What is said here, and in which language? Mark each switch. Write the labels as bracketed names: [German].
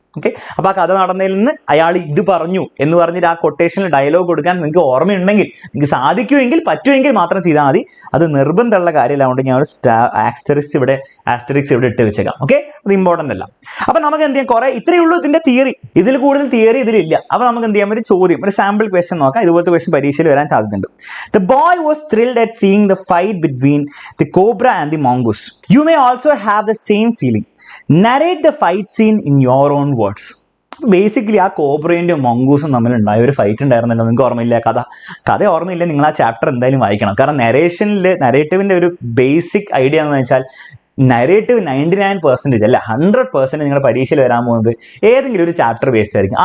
[Malayalam] Okay, അപ്പോൾ ആ കഥ നടന്നതിൽ നിന്ന് അയാൾ ഇത് പറഞ്ഞു എന്ന് പറഞ്ഞിട്ട് ആ കൊട്ടേഷനിൽ ഡയലോഗ് കൊടുക്കാൻ നിങ്ങൾക്ക് ഓർമ്മയുണ്ടെങ്കിൽ, നിങ്ങൾക്ക് സാധിക്കുമെങ്കിൽ, പറ്റുമെങ്കിൽ മാത്രം ചെയ്താൽ മതി. അത് നിർബന്ധമുള്ള കാര്യമല്ല. അതുകൊണ്ട് ഞാൻ ഒരു ആസ്റ്ററിക്സ് ഇവിടെ ഇട്ട് വെച്ചേക്കാം. ഓക്കെ, അത് ഇമ്പോർട്ടൻ്റ് അല്ല. അപ്പോൾ നമുക്ക് എന്ത് ചെയ്യാം, ഇത്രയേ ഉള്ളൂ ഇതിന്റെ തിയറി. ഇതിൽ കൂടുതൽ തിയറി ഇതിലില്ല. അപ്പോൾ നമുക്ക് എന്ത് ചെയ്യാൻ, ഒരു ചോദ്യം, ഒരു സാമ്പിൾ ക്വസ്റ്റ്യൻ നോക്കാം. ഇതുപോലത്തെ ക്വസ്റ്റ്യൻ പരീക്ഷയിൽ വരാൻ സാധ്യതയുണ്ട്. [English] The boy was thrilled at seeing the fight between the cobra and the mongoose. You may also have the same feeling. Narrate the fight scene in your own words. [Malayalam] Basically ആ കോബ്രയും മൊങ്കൂസും തമ്മിലുണ്ടായ ഒരു fight ഉണ്ടായിരുന്നല്ലോ. നിങ്ങൾക്ക് ഓർമ്മയില്ല? കഥ ഓർമ്മയില്ല, നിങ്ങൾ ആ ചാപ്റ്റർ എന്തായാലും വായിക്കണം. കാരണം നരേറ്റീവിന്റെ ഒരു ബേസിക് ഐഡിയ എന്ന് വെച്ചാൽ നരേറ്റീവ് 99% അല്ല 100% നിങ്ങളുടെ പരീക്ഷയിൽ വരാൻ പോകുന്നത് ഏതെങ്കിലും ഒരു ചാപ്റ്റർ ബേസ്ഡ് ആയിരിക്കും.